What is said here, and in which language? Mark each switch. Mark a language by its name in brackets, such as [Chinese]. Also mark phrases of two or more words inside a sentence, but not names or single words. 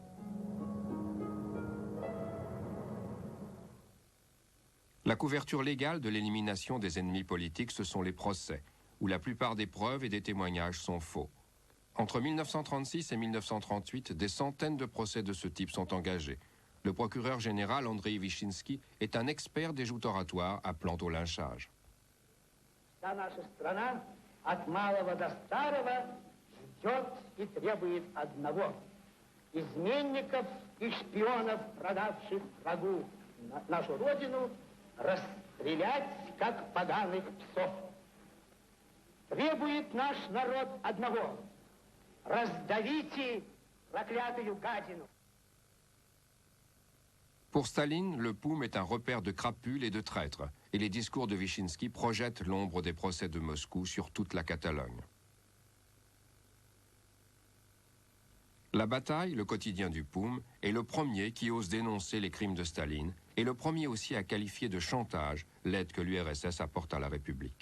[French] La couverture légale de l'élimination des ennemis politiques, ce sont les procès, où la plupart des preuves et des témoignages sont faux. Entre 1936 et 1938, des centaines de procès de ce type sont engagés. Le procureur général Andrei Wyszynski est un expert des joutes oratoires appelant au lynchage. [Russian] От малого до старого ждет и требует одного. Изменников и шпионов, продавших врагу нашу родину, расстрелять, как поганых псов. Требует наш народ одного. Раздавите проклятую гадину. [French] Pour Staline, le POUM est un repère de crapules et de traîtres, et les discours de Wyszynski projettent l'ombre des procès de Moscou sur toute la Catalogne. La Bataille, le quotidien du POUM, est le premier qui ose dénoncer les crimes de Staline, et le premier aussi à qualifier de chantage l'aide que l'URSS apporte à la République.